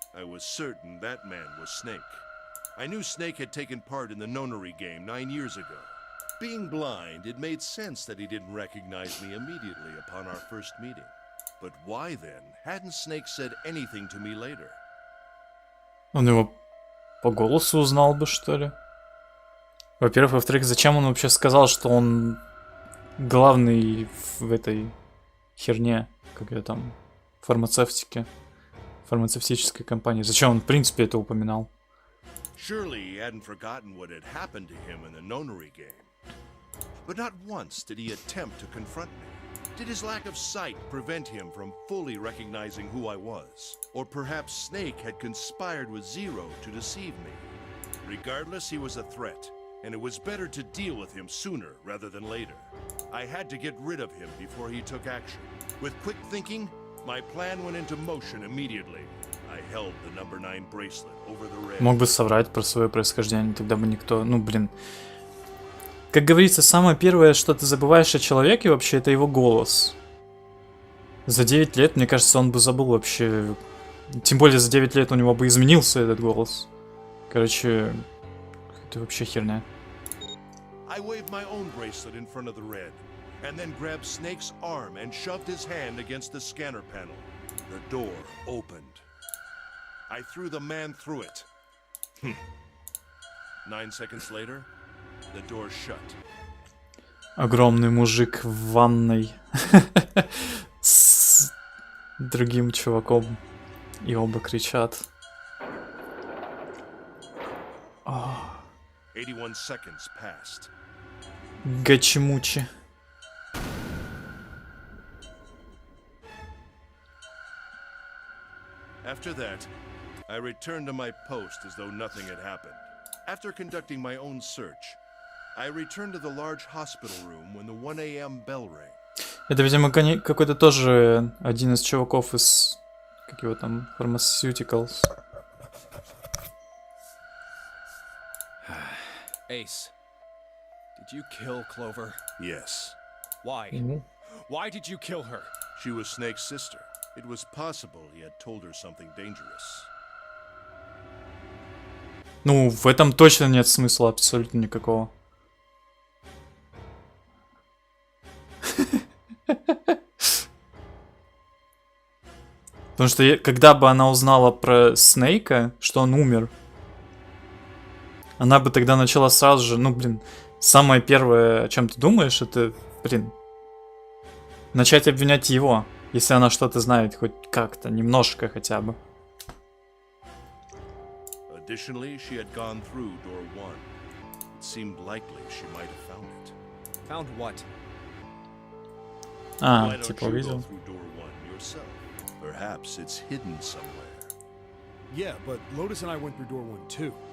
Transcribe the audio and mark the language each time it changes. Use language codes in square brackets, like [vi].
[en] I was certain that man was Snake. I knew Snake had taken part in the nonary game 9 years ago. Being blind, it made sense that he didn't recognize me immediately upon our first meeting. But why then hadn't Snake said anything to me later? [ru] Он его по голосу узнал бы, что ли? Во-первых. Во-вторых, зачем он вообще сказал, что он главный в этой херне, как я там, фармацевтической компании? Зачем он, в принципе, это упоминал? [en] Surely he hadn't forgotten what had happened to him in the nonary game. But not once did he attempt to confront me. Did his lack of sight prevent him from fully recognizing who I was? Or perhaps Snake had conspired with Zero to deceive me? Regardless, he was a threat, and it was better to deal with him sooner rather than later. I had to get rid of him before he took action. With quick thinking, my plan went into motion immediately. I held the number 9 bracelet over the red. [ru] Мог бы соврать про свое происхождение, тогда бы никто... Ну, блин. Как говорится, самое первое, что ты забываешь о человеке вообще, это его голос. За 9 лет, мне кажется, он бы забыл вообще... Тем более за 9 лет у него бы изменился этот голос. Короче, это вообще херня. [en] I waved my own bracelet in front of the red, and then grabbed Snake's arm and shoved his hand against the scanner panel. The door opened. I threw the man through it. 9 seconds later, the door shut. [ru] Огромный мужик в ванной с другим чуваком. И оба кричат. [en] 81 seconds passed. [ru] Гачимучи. [en] After that, I returned to my post as though nothing had happened. After conducting my own search, I returned to the large hospital room when the 1 a.m. bell rang. [ru] Это, видимо, какой-то тоже один из чуваков из... Как его там? Pharmaceuticals. [en] Ace, did you kill Clover? Yes. Why? Why did you kill her? She was Snake's sister. It was possible he had told her something dangerous. [ru] Ну, в этом точно нет смысла абсолютно никакого. Потому что когда бы она узнала про Снейка, что он умер, она бы тогда начала сразу же, ну, блин, самое первое, о чем ты думаешь, это, блин, начать обвинять его, если она что-то знает, хоть как-то, немножко хотя бы. [en] Additionally, she had gone through door 1. It seemed likely she might have found it. Found what? А, Why don't [ru] типа [en] you go [ru] увидел. [en] through door 1 yourself? Perhaps it's hidden somewhere. Yeah, but Lotus and I went through door 1 too.